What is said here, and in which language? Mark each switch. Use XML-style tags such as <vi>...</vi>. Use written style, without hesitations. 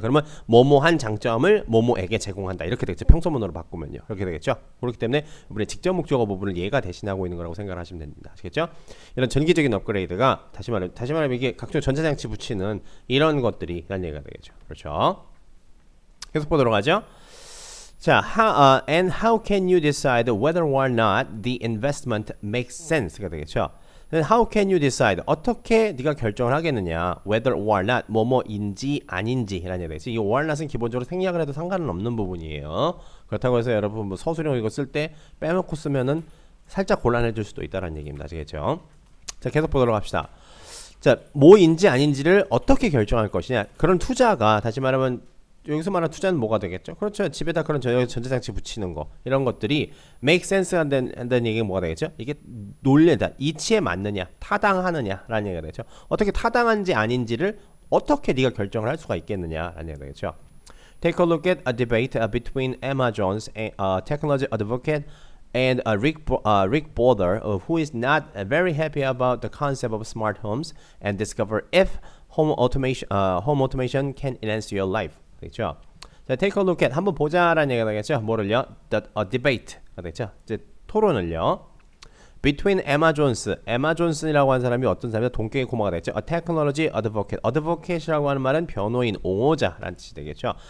<ko>그러면 뭐뭐한 장점을 뭐뭐에게 제공한다. 이렇게 되겠죠. 평소문으로 바꾸면요. 그렇게 되겠죠. 그렇기 때문에 이번에 직접 목적어 부분을 얘가 대신하고 있는 거라고 생각을 하시면 됩니다. 아시겠죠? 이런 전기적인 업그레이드가 다시 말하면 이게 각종 전자장치 붙이는 이런 것들이 라는 얘기가 되겠죠. 그렇죠? 계속 보도록 하죠.</ko> <en>자, and how can you decide whether or not the investment makes sense가 되겠죠. How can you decide?</en> <ko>어떻게 네가 결정을 하겠느냐?</ko> <en>Whether or not</en> <ko>뭐뭐인지 아닌지라는 얘기가 되겠지. 이 or not은 기본적으로 생략을 해도 상관은 없는 부분이에요. 그렇다고 해서 여러분 서술형 이거 쓸 때 빼놓고 쓰면은 살짝 곤란해질 수도 있다는 얘기입니다. 아시겠죠? 자, 계속 보도록 합시다. 자, 뭐인지 아닌지를 어떻게 결정할 것이냐. 그런 투자가 다시 말하면 여기서 말하는 투자는 뭐가 되겠죠? 그렇죠. 집에다 그런 전자장치 붙이는 거 이런 것들이</ko> <en>make sense</en> <ko>한다는 얘기가 뭐가 되겠죠? 이게 논리다. 이치에 맞느냐, 타당하느냐라는 얘기가 되죠. 어떻게 타당한지 아닌지를 어떻게 네가 결정을 할 수가 있겠느냐라는 얘기가 되죠.</ko> <en>Take a look at a debate between Emma Jones, a technology advocate, and Rick Boulder, who is not very happy about the concept of smart homes, and discover if home automation can enhance your life.</en> <ko>되죠? 자,</ko> <en>take a look at</en> <ko>한번 보자라는 얘기가 되겠죠. 뭐를요?</ko> <en>A debate가 되죠.</en> <ko>이제 토론을요. Between Emma Jones, Emma Johnson이라고 하는 사람이 어떤 사람이냐? 동격의 고모가 되겠죠.</ko> <en>A technology advocate,</en> <ko>advocate이라고 하는 말은 변호인, 옹호자라는 뜻이 되겠죠.</ko>